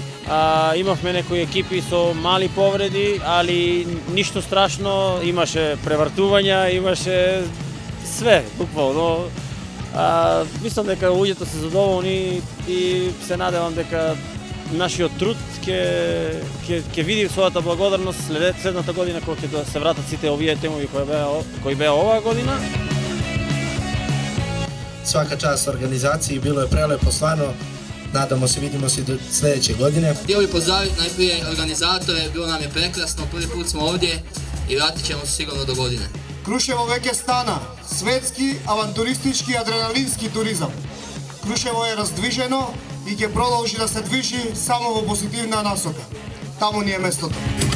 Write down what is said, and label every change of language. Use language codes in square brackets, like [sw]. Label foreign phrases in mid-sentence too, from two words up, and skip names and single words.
[mk] Имавме некои екипи со мали повреди, али ништо страшно, имаше превртувања, имаше све, буквално. Мислам дека луѓето се задоволни и се надевам дека нашиот труд ќе види својата благодарност следната година кога ќе се вратат сите овие темови кои беа оваа година. [sr] Svaka čast organizaciji, bilo je prelepo, stvarno, nadamo se, vidimo se do sljedeće godine. [hr] Htio bih pozdraviti najprije organizatore, bilo nam je prekrasno, prvi put smo ovdje i vratit ćemo se sigurno do godine. [mk] Крушево веќе стана светски, авантуристички, адреналински туризам. Крушево е раздвижено и ќе продолжи да се движи само во позитивна насока. Таму ни е местото.